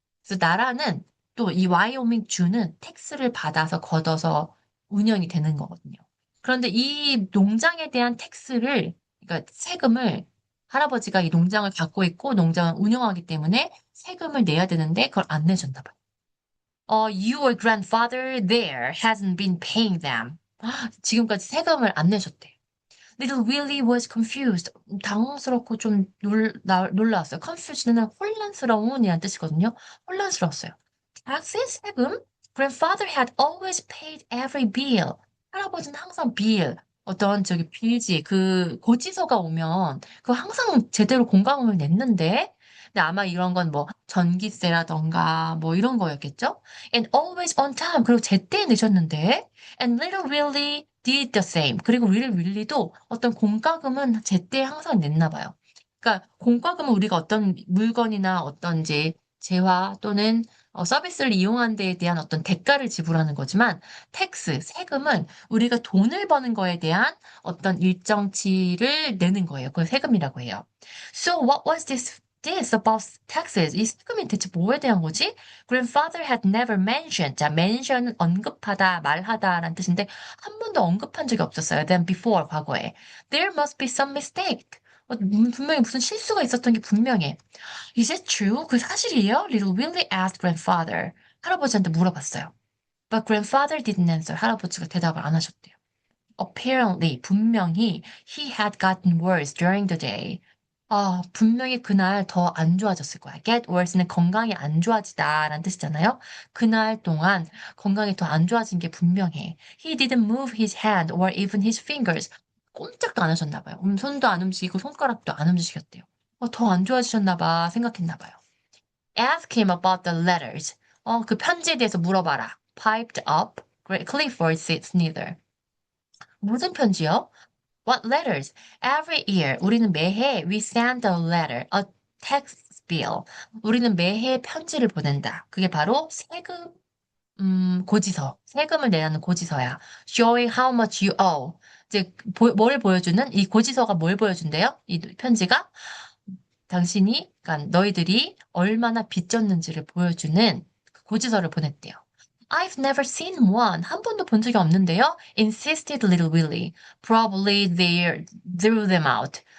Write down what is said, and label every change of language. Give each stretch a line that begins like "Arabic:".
Korean: 그래서 나라는 또 이 와이오밍 주는 텍스를 받아서 걷어서 운영이 되는 거거든요. 그런데 이 농장에 대한 텍스를, 그러니까 세금을 할아버지가 이 농장을 갖고 있고 농장을 운영하기 때문에 세금을 내야 되는데 그걸 안 내줬나 봐요.
English: Your grandfather there hasn't been paying them.
Korean: 지금까지 세금을 안 내셨대.
English: Little Willie was confused.
Korean: 당황스럽고 좀 놀라웠어요. confused는 혼란스러운이라는 뜻이거든요. 혼란스러웠어요. taxes? 세금?
English: Grandfather had always paid every bill.
Korean: 할아버지는 항상 bill, 어떤 저기 빌지, 그 고지서가 오면 그거 항상 제대로 공과금을 냈는데 근데 아마 이런 건 뭐 전기세라던가 뭐 이런 거였겠죠?
English: And always on time.
Korean: 그리고 제때 내셨는데
English: And little Willie did the same.
Korean: 그리고 little Willie도 어떤 공과금은 제때 항상 냈나 봐요. 그러니까 공과금은 우리가 어떤 물건이나 어떤 이제 재화 또는 서비스를 이용한 데에 대한 어떤 대가를 지불하는 거지만 텍스, 세금은 우리가 돈을 버는 거에 대한 어떤 일정치를 내는 거예요. 그걸 세금이라고 해요.
English: So what was this about taxes?
Korean: 이 세금이 대체 뭐에 대한 거지?
English: Grandfather had never mentioned.
Korean: 자, mention은 언급하다, 말하다라는 뜻인데 한 번도 언급한 적이 없었어요.
English: Than before, 과거에. There must be some mistake.
Korean: 분명히 무슨 실수가 있었던 게 분명해.
English: Is it true?
Korean: 그 사실이에요?
English: Little Willie asked grandfather.
Korean: 할아버지한테 물어봤어요.
English: But grandfather didn't answer.
Korean: 할아버지가 대답을 안 하셨대요.
English: Apparently, 분명히 he had gotten worse during the day.
Korean: 분명히 그날 더 안 좋아졌을 거야. Get worse는 건강이 안 좋아지다라는 뜻이잖아요. 그날 동안 건강이 더 안 좋아진 게 분명해.
English: He didn't move his hand or even his fingers.
Korean: 꼼짝도 안 하셨나 봐요. 손도 안 움직이고 손가락도 안 움직였대요. 더 안 좋아지셨나 봐 생각했나 봐요.
English: Ask him about the letters.
Korean: 그 편지에 대해서 물어봐라.
English: Piped up. Clifford said neither.
Korean: 무슨 편지요?
English: What letters? Every year.
Korean: 우리는 매해
English: we send a letter, a tax bill.
Korean: 우리는 매해 편지를 보낸다. 그게 바로 세금, 고지서. 세금을 내라는 고지서야.
English: Showing how much you owe.
Korean: 이제 뭘 보여주는? 이 고지서가 뭘 보여준대요? 이 편지가 당신이, 그러니까 너희들이 얼마나 빚졌는지를 보여주는 그 고지서를 보냈대요.
English: I've never seen one.
Korean: 한 번도 본 적이 없는데요.
English: insisted little Willie. Probably they threw them out.